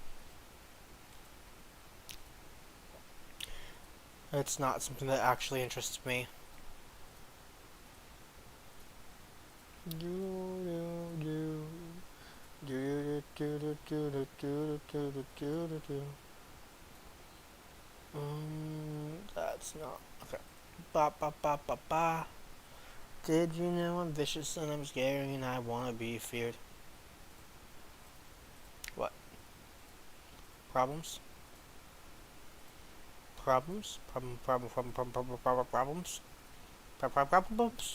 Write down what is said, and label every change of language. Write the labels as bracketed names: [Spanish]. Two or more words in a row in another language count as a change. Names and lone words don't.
[English] It's not something that actually interests me. That's not okay. Ba ba ba ba ba. Did you know I'm vicious and I'm scary and I wanna be feared? What? Problems? Problems? Problems? Problems?